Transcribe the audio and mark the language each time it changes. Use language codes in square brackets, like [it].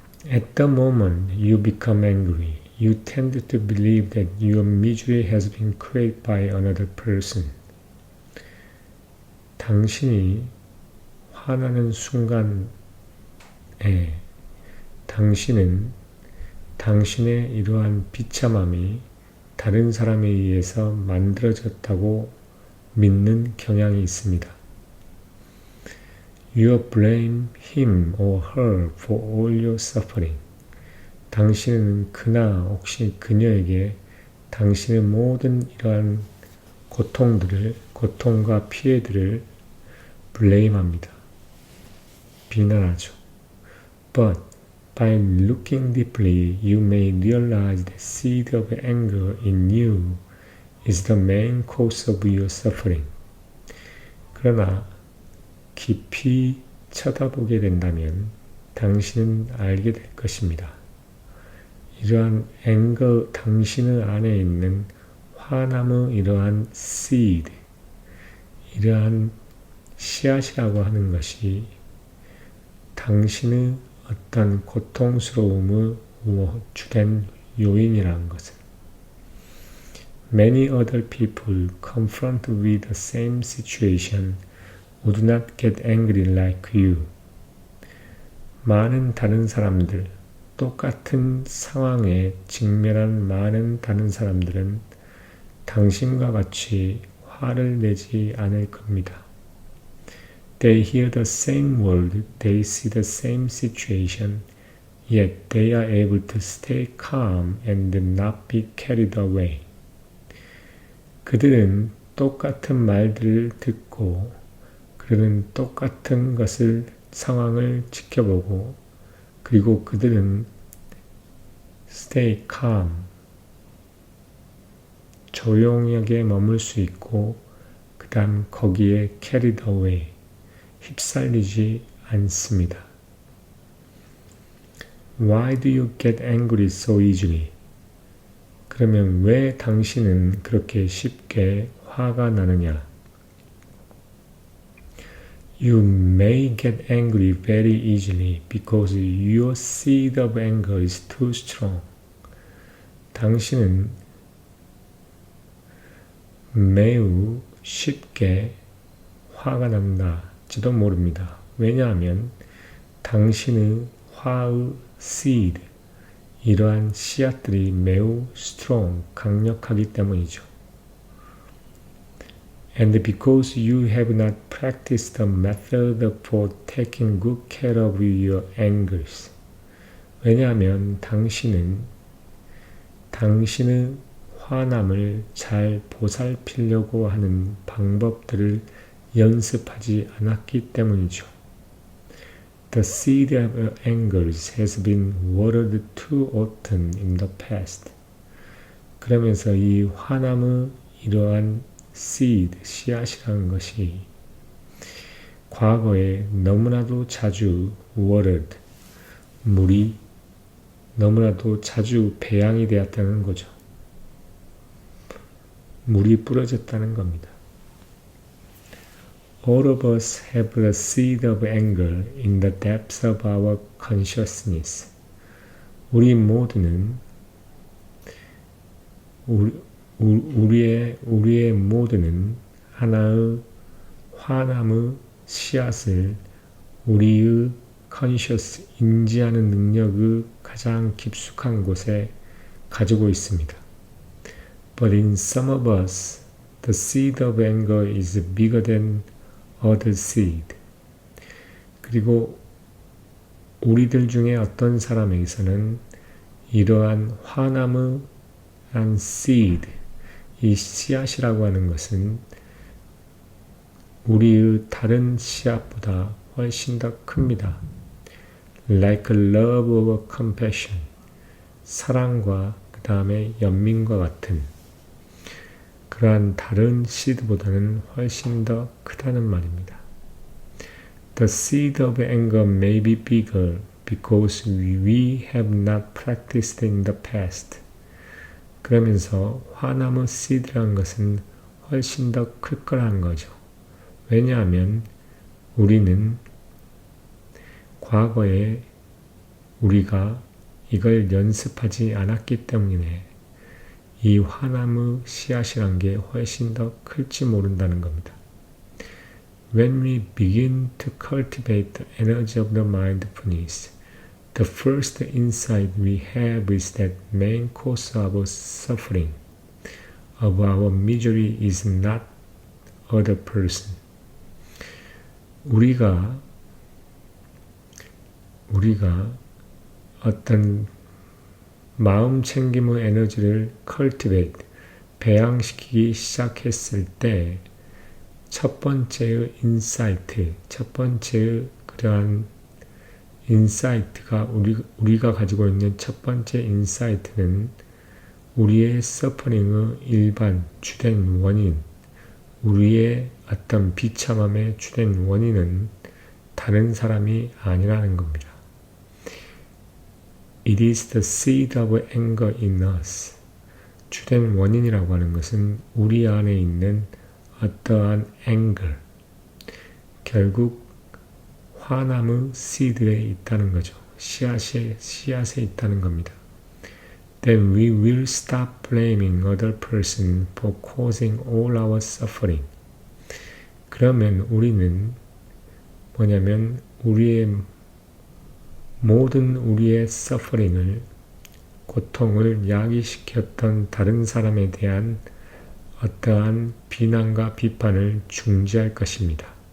[en] At the moment you become angry, you tend to believe that your misery has been created by another person. [ko] 당신이 화나는 순간에 당신은 당신의 이러한 비참함이 다른 사람에 의해서 만들어졌다고 믿는 경향이 있습니다. [en] You blame him or her for all your suffering. [ko] 당신은 그나 혹시 그녀에게 당신의 모든 이러한 고통과 피해들을 blame합니다. 비난하죠. [en] But by looking deeply, you may realize the seed of anger in you is the main cause of your suffering. [ko] 그러나 깊이 쳐다보게 된다면 당신은 알게 될 것입니다. 이러한 anger, 당신의 안에 있는 화남의 이러한 seed, 이러한 씨앗이라고 하는 것이 당신의 어떤 고통스러움의 주된 요인이라는 것을 [en] Many other people confronted with the same situation would not get angry like you. [ko] 많은 다른 사람들, 똑같은 상황에 직면한 많은 다른 사람들은 당신과 같이 화를 내지 않을 겁니다. [en] They hear the same word, they see the same situation, yet they are able to stay calm and not be carried away. [ko] 그들은 똑같은 말들을 듣고 그들은 똑같은 상황을 지켜보고 그리고 그들은 [en] stay calm, [ko] 조용하게 머물 수 있고 그 다음 거기에 [en] carried away, [ko] 휩쓸리지 않습니다. [en] Why do you get angry so easily? [ko] 그러면 왜 당신은 그렇게 쉽게 화가 나느냐? [en] You may get angry very easily because your seed of anger is too strong. [ko] 당신은 매우 쉽게 화가 난다지도 모릅니다. 왜냐하면 당신의 화의 seed, 이러한 씨앗들이 매우 strong, 강력하기 때문이죠. [en] And because you have not practiced the method for taking good care of your angers. [ko] 왜냐하면 당신은 당신의 화남을 잘 보살피려고 하는 방법들을 연습하지 않았기 때문이죠. [en] The seed of anger has been watered too often in the past. [ko] 그러면서 이 화남의 이러한 seed, 씨앗이라는 것이 과거에 너무나도 자주 watered, 물이 너무나도 자주 배양이 되었다는 거죠. 물이 뿌려졌다는 겁니다. [en] All of us have the seed of anger in the depths of our consciousness. [ko] 우리 모두는 우리의 모두는 하나의 화남의 씨앗을 우리의 conscious 인지하는 능력의 가장 깊숙한 곳에 가지고 있습니다. [en] But in some of us, the seed of anger is bigger than other seed. [ko] 그리고 우리들 중에 어떤 사람에게서는 이러한 화남의 seed, 이 씨앗이라고 하는 것은 우리의 다른 씨앗보다 훨씬 더 큽니다. [en] Like love or compassion, [ko] 사랑과 그 다음에 연민과 같은 그러한 다른 씨드보다는 훨씬 더 크다는 말입니다. [en] The seed of anger may be bigger because we have not practiced in the past. [ko] 그러면서 화남의 씨드라는 것은 훨씬 더 클 거라는 거죠. 왜냐하면 우리는 과거에 우리가 이걸 연습하지 않았기 때문에 이 화남의 씨앗이란 게 훨씬 더 클지 모른다는 겁니다. [en] When we begin to cultivate the energy of the mindfulness, the first insight we have is that main cause of our suffering, of our misery is not other person. [ko] 우리가 어떤 마음 챙김의 에너지를 cultivate, 배양시키기 시작했을 때 첫 번째의 인사이트, 첫 번째의 그러한 인사이트가 우리가 가지고 있는 첫 번째 인사이트는 우리의 서퍼링의 일반 주된 원인, 우리의 어떤 비참함의 주된 원인은 다른 사람이 아니라는 겁니다. [en] It is the seed of anger in us. [ko] 주된 원인이라고 하는 것은 우리 안에 있는 어떠한 anger, 결국 화남의 seed에 있다는 거죠. 씨앗에 있다는 겁니다. [en] Then we will stop blaming other person for causing all our suffering. [ko] 그러면 우리는 뭐냐면 모든 우리의 suffering을, 고통을 야기시켰던 다른 사람에 대한 어떠한 비난과 비판을 중지할 것입니다.